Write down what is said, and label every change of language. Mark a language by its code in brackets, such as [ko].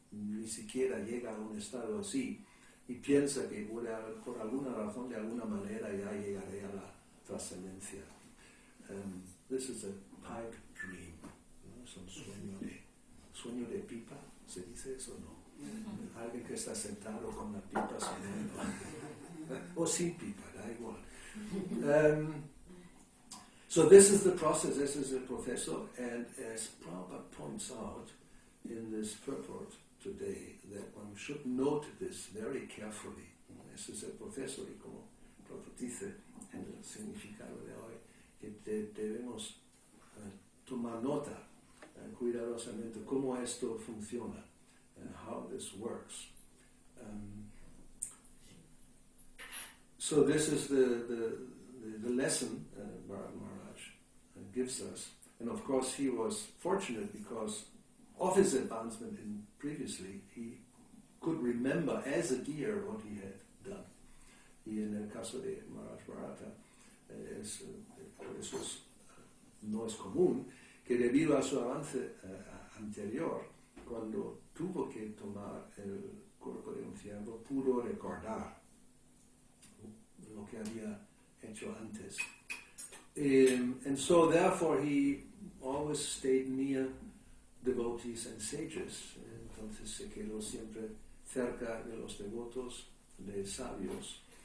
[es] ni siquiera llega a un estado así y piensa que por alguna razón, de alguna manera, ya llegaré a la trascendencia. [en] This is a pipe dream, [es] ¿no? Es un sueño de pipa, ¿se dice eso o no? Alguien que está sentado con la pipa soñando, o sin pipa, da igual. [en] So this is the process, this is the professor, and as Prabhupada points out in this purport today, that one should note this very carefully. [es] Ese es el profesor, y como Prabhupada dice en el significado de hoy, que debemos tomar nota cuidadosamente cómo esto funciona, [en] how this works. So this is the lesson Maharaj gives us, and of course he was fortunate because of his advancement in previously, he could remember as a deer what he had done. [es] Y en el caso de Maharaj Bharata, eso no es común, que debido a su avance anterior, cuando tuvo que tomar el cuerpo de un ciervo, pudo recordar lo que había hecho antes. [en] And so therefore he always stayed near devotees and sages. [es] Entonces se quedó siempre cerca de los devotos, de sabios.